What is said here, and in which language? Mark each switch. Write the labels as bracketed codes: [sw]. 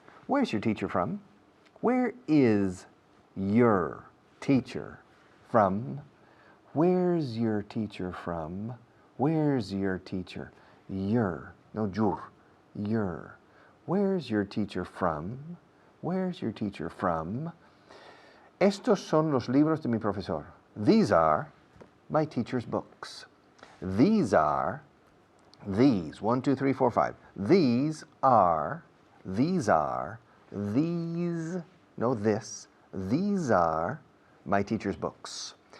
[en] Where's your teacher from? Where is your teacher from? Where's your teacher from? Where's your teacher? Your, no your. Your. Where's your teacher from? Where's your teacher from? [es] Estos son los libros de mi profesor. [en] These are my teacher's books. These, 1, 2, 3, 4, 5. These are, these are my teacher's books.